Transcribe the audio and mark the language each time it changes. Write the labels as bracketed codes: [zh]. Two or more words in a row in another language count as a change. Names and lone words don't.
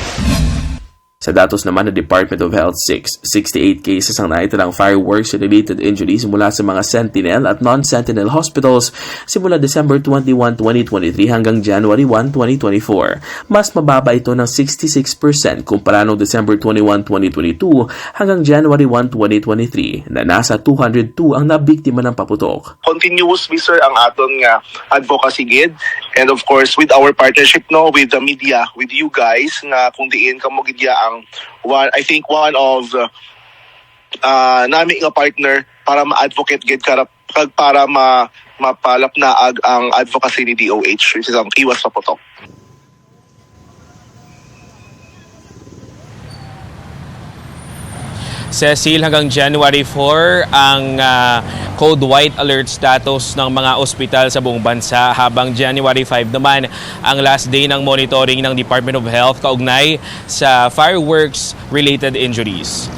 [tl] Sa datos naman ng Department of Health 68 cases ang naitalang fireworks-related injuries mula sa mga Sentinel at non-Sentinel hospitals simula December 21, 2023 hanggang January 1, 2024. Mas mababa ito ng 66% kumpara noong December 21, 2022 hanggang January 1, 2023 na nasa 202 ang nabiktima ng paputok. [en] Continuously, [hil] sir, ang aton nga advocacy gid, [en] and of course with our partnership with the media, with you guys [hil] nga kung diin kamo gid ang [en] I think one of [hil] nami nga partner para ma-advocate gid para mapalap na ang advocacy ni DOH, [en] which is [tl] ang iwas sa putok. Cecil, hanggang January 4 ang Code White Alert status ng mga ospital sa buong bansa, habang January 5 naman ang last day ng monitoring ng Department of Health kaugnay sa fireworks-related injuries.